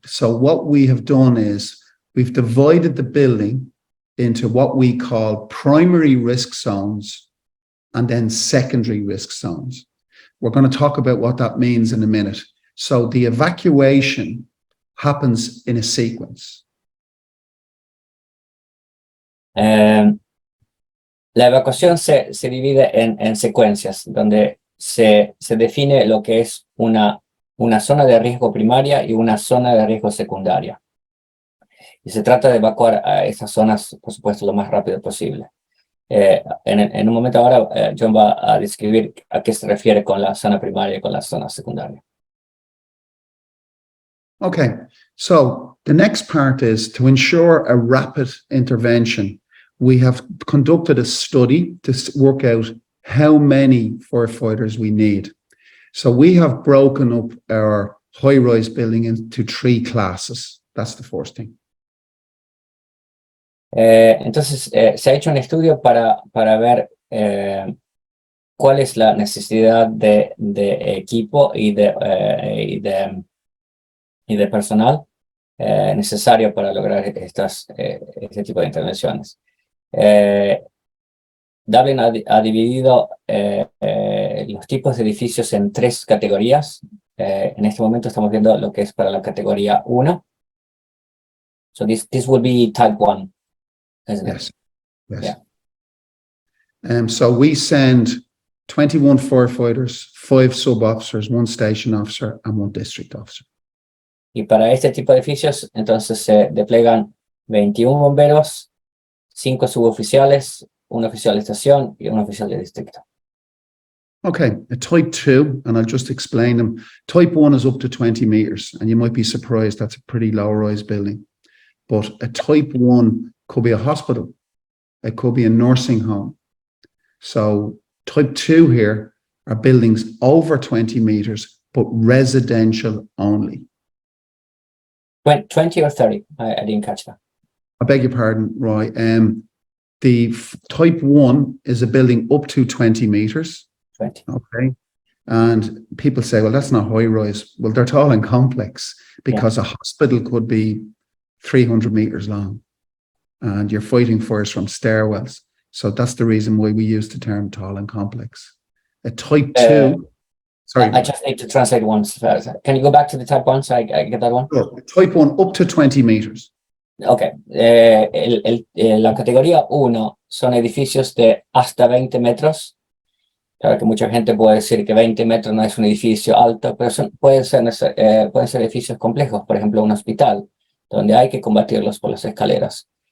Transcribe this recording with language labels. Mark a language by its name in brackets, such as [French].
[English] So what we have done is we've divided the building into what we call primary risk zones and then secondary risk zones. We're going to talk about what that means in a minute. So the evacuation happens in a sequence. [Spanish] La evacuación se divide en secuencias, donde se define lo que es una zona de riesgo primaria y una zona de riesgo secundaria. Y se trata de evacuar a esas zonas, por supuesto, lo más rápido posible. En un momento ahora, John va a describir a qué se refiere con la zona primaria y con la zona secundaria. [English] Okay, so the next part is to ensure a rapid intervention. We have conducted a study to work out how many firefighters we need. So we have broken up our high-rise building into 3 classes. That's the first thing. [Spanish] Entonces, se ha hecho un estudio para ver cuál es la necesidad de equipo y de personal necesario para lograr este tipo de intervenciones. Dublin ha dividido los tipos de edificios en 3 categorías. En este momento estamos viendo lo que es para la categoría 1. [English] So this will be type 1. Yes. Yes. Yeah. So we send 21 firefighters, 5 sub-officers, 1 station officer, and 1 district officer. [Spanish] Y para este tipo de edificios, entonces se desplegan 21 bomberos, 5 suboficiales, 1 oficial de estación y 1 oficial de distrito. [English] Okay, a type 2, and I'll just explain them. Type 1 is up to 20 meters, and you might be surprised that's a pretty low-rise building. But a type 1 could be a hospital. It could be a nursing home. So type 2 here are buildings over 20 meters, but residential only. 20 or 30? I didn't catch that. I beg your pardon, Roy. The type 1 is a building up to 20 meters. 20. Okay. And people say, well, that's not high rise. Well, they're tall and complex because a hospital could be 300 meters long and you're fighting fires from stairwells. So that's the reason why we use the term tall and complex. A type 2, sorry. I just need to translate once. Can you go back to the type 1 so I get that one? Sure. Type 1 up to 20 meters. Ok. [Spanish] La categoría 1 son edificios de hasta 20 metros. Claro que mucha gente puede decir que 20 metros no es un edificio alto, pero pueden ser edificios complejos, por ejemplo, un hospital, donde hay que combatirlos por las escaleras.